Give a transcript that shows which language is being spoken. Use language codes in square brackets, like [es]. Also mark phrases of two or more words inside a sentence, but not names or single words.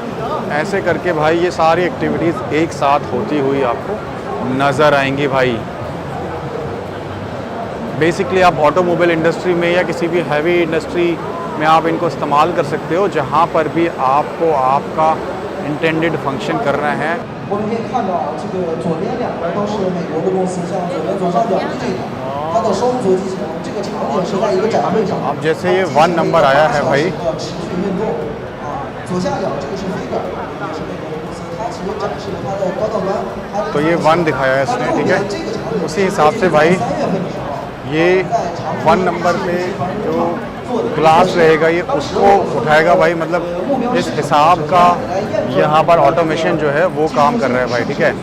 [hi] ऐसे करके भाई ये सारी एक्टिविटीज़ एक साथ होती हुई आपको नज़र आएंगी भाई। बेसिकली आप [en] automobile industry [hi] में या किसी भी [en] heavy industry [hi] में आप इनको इस्तेमाल कर सकते हो जहाँ पर भी आपको आपका [en] intended function [hi] करना है। [zh] 我们可以看到啊，这个左边两边都是美国的公司，像左边左上角这个，它的双足机器人，这个场景是在一个展会上。 [hi] अब जैसे ये 1 नंबर आया है भाई, [zh] 持续运动啊，左下角这个是 Figure， 也是美国的公司，它其实展示了它的高档端。 [hi] तो ये 1 दिखाया है इसने, ठीक है। उसी हिसाब से भाई ये 1 नंबर पे जो ग्लास रहेगा ये उसको उठाएगा भाई, मतलब इस हिसाब का यहाँ पर ऑटोमेशन जो है वो काम कर रहा है भाई, ठीक है।